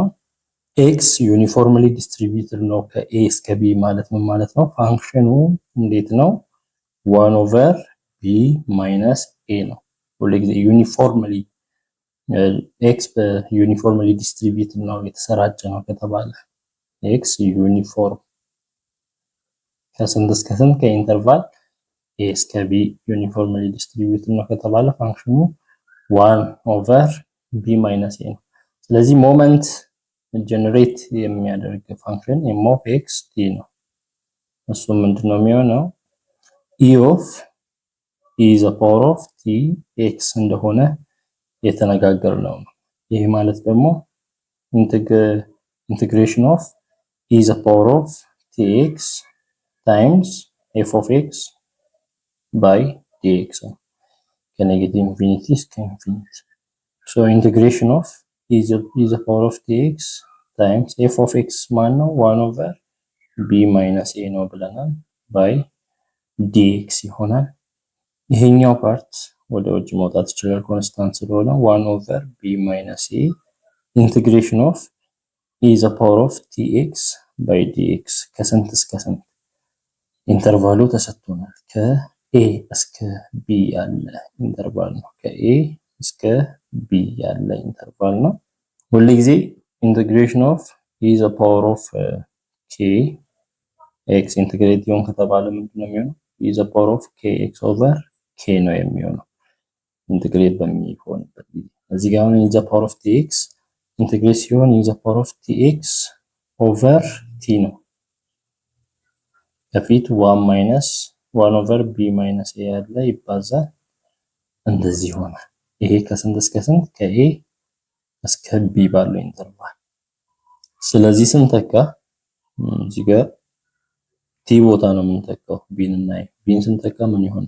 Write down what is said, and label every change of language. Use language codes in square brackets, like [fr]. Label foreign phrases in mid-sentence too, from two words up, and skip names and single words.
[am] x [en] uniformly distributed [am] ነው ከa እስከ b ማለት ምን ማለት ነው? ፋንክሽኑ እንዴት ነው? [en] 1 over b minus a [am] ነው። ሁልጊዜ uniformly [en] x uniformly distributed [am] ነው የተሰራጨ ነው ከተባለ [en] x uniform [am] ከስንት እስከ ስንት ከኢንተርቫል a እስከ b [en] uniformly distributed [am] ነው ከተባለ ፋንክሽኑ [en] 1 over b minus a [am] ነው። ስለዚህ [en] moment generate [am] የሚያደርግ ፋንክሽን [en] m of x t [am] ነው። እሱ ምንድነው የሚሆነው? [en] e of e the power of t x [am] እንደሆነ የተነጋገርነው ነው። ይሄ ማለት ደግሞ [en] integration of e the power of tx times f of x by dx [am] ከኔጌቲቭ ኢንፊኒቲ እስከ ኢንፊኒቲ [en] so integration of e the power of tx times f of x [am] ማን ነው? [en] 1 over b minus a [am] ነው ብለናል [en] by dx [am] ይሆናል። ይሄኛው ፓርት ወደ ውጭ መውጣት ይችላል ኮንስታንት ስለሆነ [en] 1 over b minus a integration of e the power of tx by dx [am] ከስንት እስከ ስንት ኢንተርቫሉ ተሰጥቶናል። ከa እስከ b ያለ ኢንተርቫል ነው። ከa እስከ b ያለ ኢንተርቫል ነው። ሁሉ ጊዜ [en] integration of e the power of k x integrate [am] ይሆን ከተባለ ምንድነው የሚሆነው? [en] e the power of kx over k [am] ነው የሚሆነው ኢንተግሬት በሚሆንበት ጊዜ። እዚህ ጋር [en] e the power of tx [am] ኢንተግሬት ሲሆን [en] e the power of tx over t [am] ነው። ከፊት [en] 1 minus 1 over b minus a [am] ያለ ይባዛል እንደዚህ ይሆናል። ይሄ ከስንት እስከ ስንት? ከa እስከ b ባለው ኢንተርቫል። ስለዚህ ስንተካ እዚህ ጋር t ቦታ ነው የምንተካው b እና b ስንተካ ምን ይሆናል?